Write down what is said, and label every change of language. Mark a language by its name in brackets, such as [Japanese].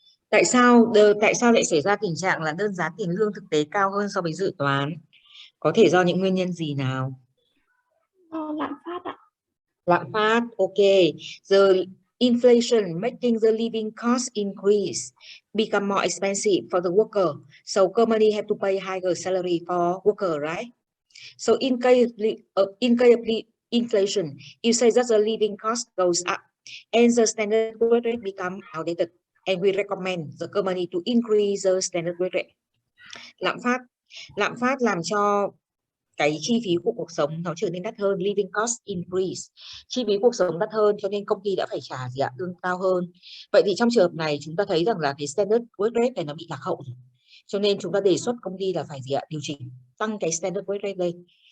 [Vietnamese] Tại sao lại xảy ra tình trạng là đơn giá tiền lương thực tế cao hơn so với dự toán? Có thể do những nguyên nhân gì nào? lạm phát ạ. Lạm phát, okay. [English] The inflation making the living cost increase, become more expensive for the worker. So company have to pay higher salary for worker, right? So in case of inflation, you say that the living cost goes up and the standard wage rate become outdated, and we recommend the company to increase the standard wage rate. [Vietnamese] Lạm phát làm cho cái chi phí của cuộc sống nó trở nên đắt hơn, [English] living cost increase, [Vietnamese] chi phí cuộc sống đắt hơn cho nên công ty đã phải trả lương cao hơn. Vậy thì trong trường hợp này chúng ta thấy rằng là cái standard wage rate này nó bị lạc hậu rồi. Cho nên chúng ta đề xuất công ty là phải điều chỉnh tăng cái standard wage rate lên.